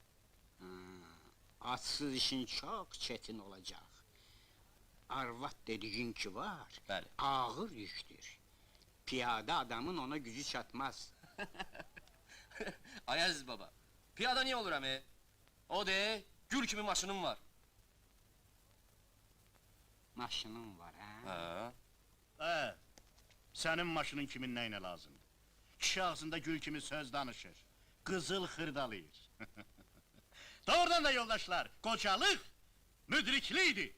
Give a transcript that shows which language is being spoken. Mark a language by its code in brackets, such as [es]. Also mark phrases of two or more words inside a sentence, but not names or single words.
[tr] Atsız işin çok çetin olacak. Arvat dediğin ki var, [az] Bəli. [tr] ağır yüktür. Piyade adamın ona gücü çatmaz. Ay Aziz baba. Piyada niye olur emi? O de gül gibi maşınım var. [az] Maşının var ha? Ha. Sənin maşının kimin nəyinə lazım? Kişi ağzında gül kimi söz danışır. Qızıl xırdalayır. Doğrudan da yoldaşlar, qocalıq müdriklidir.